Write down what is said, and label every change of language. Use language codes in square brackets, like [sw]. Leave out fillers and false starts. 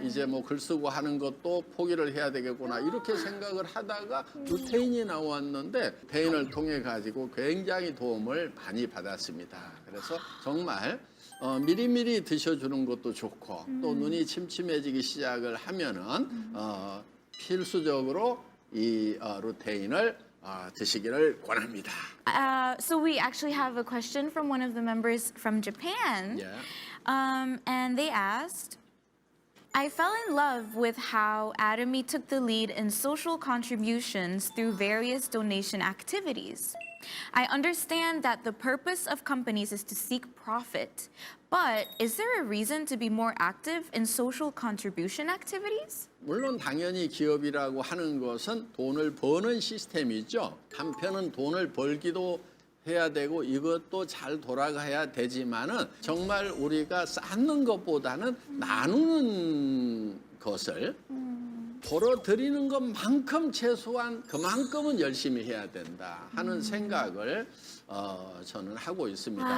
[ko] 이제 뭐 글 쓰고 하는 것도 포기를 해야 되겠구나. 이렇게 생각을 하다가 루테인이 나왔는데 루테인을 통해 가지고 굉장히 도움을 많이 받았습니다. 그래서 정말 미리미리 드셔주는 것도 좋고 또 눈이 침침해지기 시작을 하면은 필수적으로 이 루테인을 드시기를 권합니다. [en] So we actually have a question from one of the members from Japan. Yeah. And they asked, I fell in love with how Atomy took the lead in social contributions through various donation activities. I understand that the purpose of companies is to seek profit, but is there a reason to be more active in social contribution activities? [ko] 물론 당연히 기업이라고 하는 것은 돈을 버는 시스템이죠. 한편은 돈을 벌기도 해야 되고 이것도 잘 돌아가야 되지만은 정말 우리가 쌓는 것보다는 나누는 것을 벌어들이는 것만큼 최소한 그만큼은 열심히 해야 된다 하는 생각을 저는 하고 있습니다.